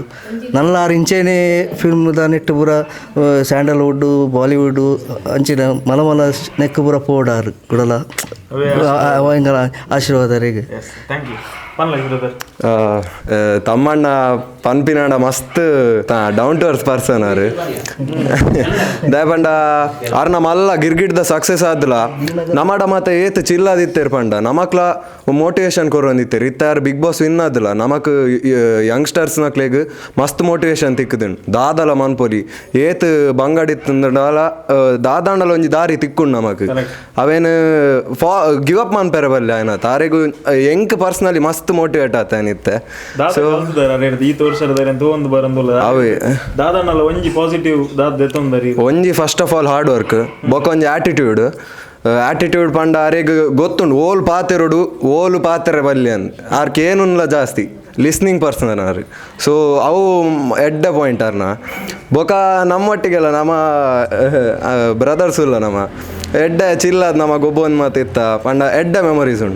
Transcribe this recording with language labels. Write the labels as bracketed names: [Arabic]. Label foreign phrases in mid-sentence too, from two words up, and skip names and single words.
[Tulu] ನಲ್ಲ ಆರು ಇಂಚೇನೆ ಫಿಲ್ಮ್ದ ನೆಟ್ಟು ಪೂರ ಸ್ಯಾಂಡಲ್ವುಡ್ ಬಾಲಿವುಡ್ ಅಂಚಿನ ಮಲಮಲ ನೆಕ್ ಪೂರ ಪೋಡಾರು ಗುಡಲ ಭಯಂಕರ ಆಶೀರ್ವಾದರಿಗೆ. ತಮ್ಮಣ್ಣ ಪನ್ಪಿನಾಡ ಮಸ್ತ್ [English] down to earth person [Tulu] ಅವರು ದಯಪಂಡ ಅವ್ರನ್ನ ಮಲ್ಲ ಗಿರ್ಗಿಡ್ದ ಸಕ್ಸಸ್ ಆದ್ಲ ನಮ್ಮಡ ಮತ್ತೆ ಏತ್ ಚಿಲ್ಲದಿತ್ತೇರು ಪಂಡ ನಮಕ್ಲ ಮೋಟಿವೇಶನ್ ಕೊರೊಂದಿತ್ತೇರು ಇತ್ತಾರು ಬಿಗ್ ಬಾಸ್ ವಿನ್ ಆದ್ಲ ನಮಕ್ ಯಂಗ್ಸ್ಟರ್ಸ್ ನಕ್ಲೆಗ್ ಮಸ್ತ್ ಮೋಟಿವೇಶನ್ ತಿಕ್ಕುದುಂಡು ದಾದಲ ಮನ್ಪೊಲಿ ಏತ್ ಬಂಗಡಿತ್ತಂದಲ ದಾದಾಂಡಲ ಒಂಜಿ ದಾರಿ ತಿಕ್ಕುಂಡು ನಮಕ್ ಅವೇನು [English] give up [Tulu] ಮನ್ಪೆರೆ ಬಲ್ಲೆ ಆಯ್ನ ತಾರೆಗು ಎಂಕ್ ಪರ್ಸ್ನಲಿ ಮಸ್ತ್ ಮೋಟಿವೇಟ್ ಆತಾನಿತ್ತೆ. ಸೊ ಒಂಜಿ [English] first of all hard work [Tulu] ಬೊಕ ಒಂಜಿ ಆಟಿಟ್ಯೂಡ್ ಪಂಡ ಆರೆಗ್ ಗೊತ್ತುಂಡು ಓಲ್ ಪಾತೆರೋಡು ಓಲು ಪಾತೆರೆ ಬಲ್ಲೆ ಅಂತ ಆರ್ಕ್ ಏನುಲ್ಲ ಜಾಸ್ತಿ [English] listening person [Tulu] ಅವ್ರು. ಸೊ ಅವು ಎಡ್ಡ ಪಾಯಿಂಟ್ ಅವ್ರನ್ನ ಬೊಕ ನಮ್ಮೊಟ್ಟಿಗೆಲ್ಲ ನಮ್ಮ ಬ್ರದರ್ಸ್ ಇಲ್ಲ ನಮ್ಮ ಎಡ್ಡ ಚಿಲ್ಲದ ನಮ್ಮ ಗೊಬ್ಬೊಂದು ಮಾತಿತ್ತ ಪಂಡ ಎಡ್ಡ ಮೆಮೊರೀಸ್ ಉಂಡು.